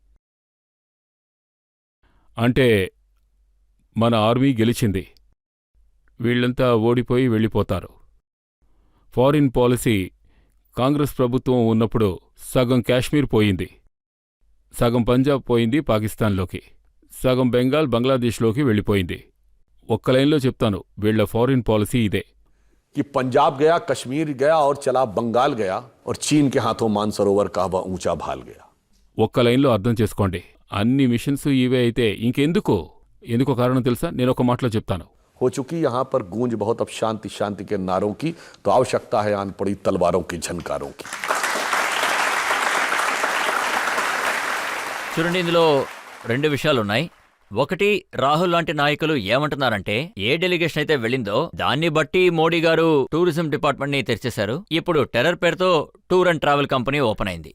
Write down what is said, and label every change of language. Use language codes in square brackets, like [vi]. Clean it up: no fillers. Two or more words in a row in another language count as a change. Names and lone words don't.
[te] అంటే మన ఆర్మీ గెలిచింది, వీళ్లంతా ఓడిపోయి వెళ్ళిపోతారు. [en] foreign policy [te] కాంగ్రెస్ ప్రభుత్వం ఉన్నప్పుడు సగం కాశ్మీర్ పోయింది, సగం పంజాబ్ పోయింది పాకిస్తాన్లోకి, సగం బెంగాల్ బంగ్లాదేశ్లోకి వెళ్ళిపోయింది. ఒక్క లైన్లో చెప్తాను, వీళ్ల [en] foreign policy [te] ఇదే. [hi] कि पंजाब गया, कश्मीर गया और चला बंगाल गया और चीन के हाथों मानसरोवर का वह ऊंचा भाल गया. [te] ఒక్క లైన్లో అర్థం చేసుకోండి. అన్ని మిషన్స్ ఇవే అయితే ఎందుకో కారణం తెలుసా? నేను ఒక మాటలో చెప్తాను. [hi] हो चुकी यहाँ पर गूंज बहुत अब शांति शांति के नारों की, तो आवश्यकता है आन पड़ी तलवारों की, झनकारों की. [te] చూడండి, ఇందులో రెండు విషయాలున్నాయి. ఒకటి, రాహుల్ లాంటి నాయకులు ఏమంటున్నారంటే, ఏ డెలిగేషన్ అయితే వెళ్ళిందో దాన్ని బట్టి మోడీ గారు [en] tourism department [te] ని తెరిచేశారు. ఇప్పుడు టెర్రర్ పేరుతో [en] tour and travel company open [te] అయింది.